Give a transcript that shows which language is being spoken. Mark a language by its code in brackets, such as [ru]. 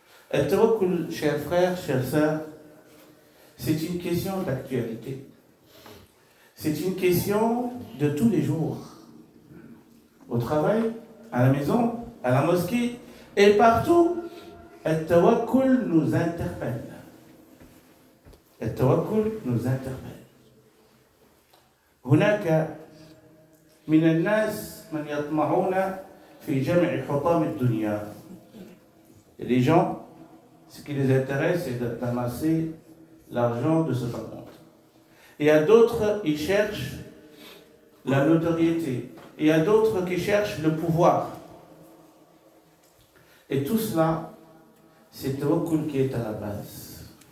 [fr] Al-tawakkul, chers frères, chères sœurs, c'est une question d'actualité. C'est une question de tous les jours. Au travail, à la maison, à la mosquée, et partout, al-tawakkul nous interpelle. Al-tawakkul nous interpelle. [ar] هناك من الناس من يطمعون في جمع حطام الدنيا. [fr] Les gens, ce qui les intéresse, c'est d'amasser l'argent de ce monde. Il y a d'autres, ils cherchent la notoriété. Il y a d'autres qui cherchent le pouvoir. Et tout cela, c'est tawakkul qui est à la base.